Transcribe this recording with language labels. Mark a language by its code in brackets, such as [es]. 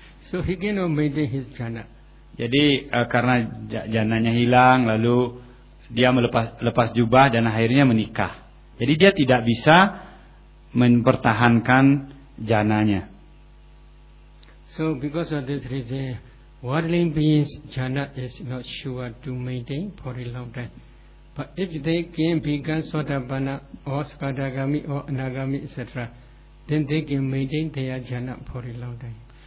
[en] So he cannot maintain his jhana. [id] Jadi karena jhananya hilang, lalu dia melepas jubah dan akhirnya menikah. Jadi dia tidak bisa mempertahankan jhananya. [en] So because of this reason, worldly beings jhana is not sure to maintain for a long time. But if they can become Sotapanna or Sakadagami or Anagami etc., then they can maintain their jhana for a long time.